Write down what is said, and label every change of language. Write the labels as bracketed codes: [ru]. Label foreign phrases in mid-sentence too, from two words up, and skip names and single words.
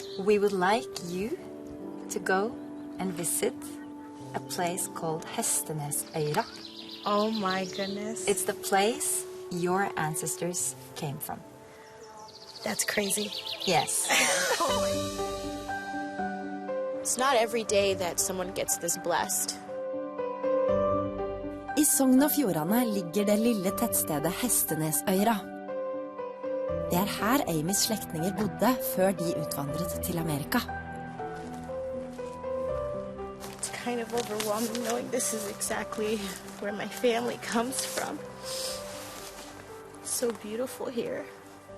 [en] we would like you to go and visit a place called Hestenesøyra. Oh my goodness. It's the place your ancestors came from. That's crazy. Yes. It's not every day that someone gets this blessed. [no] I Sogn og Fjordane ligger det lille tettstedet Hestenesøyra. Det er her Amys slektninger bodde før de utvandret til Amerika. [en] It's kind of overwhelming knowing this is exactly where my family comes from. It's so beautiful here.